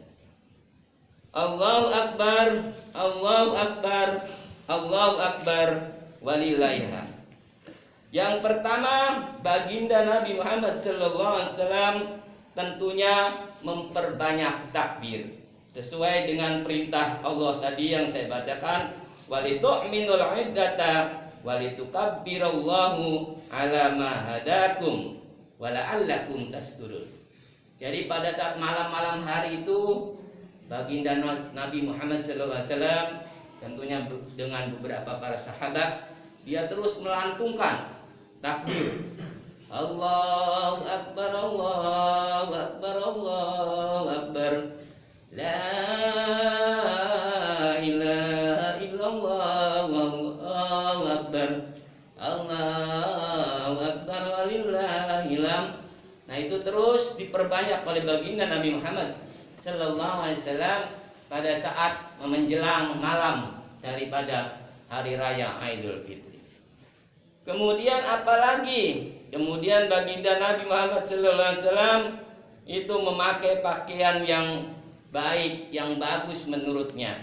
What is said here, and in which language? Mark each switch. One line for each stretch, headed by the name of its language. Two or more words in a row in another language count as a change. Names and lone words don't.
Arabic: الله أكبر، الله أكبر، الله أكبر، ولله الحمد.
Indonesian: Yang pertama, baginda Nabi Muhammad SAW tentunya memperbanyak takbir sesuai dengan perintah Allah tadi yang saya bacakan,
Arabic: ولتكملوا العدة ولتكبروا الله على ما هداكم ولعلكم تشكرون.
Indonesian: Jadi pada saat malam-malam hari itu baginda Nabi Muhammad SAW tentunya dengan beberapa para sahabat, dia terus melantungkan takbir.
Arabic: الله أكبر، الله أكبر، الله أكبر، لا إله إلا الله، الله أكبر، الله أكبر، ولله الحمد.
Indonesian: Nah itu terus diperbanyak oleh baginda Nabi Muhammad
Arabic: صلى الله عليه وسلم
Indonesian: pada saat menjelang malam daripada hari raya Idul Fitri. Kemudian apalagi? Kemudian baginda Nabi Muhammad SAW itu memakai pakaian yang baik, yang bagus menurutnya.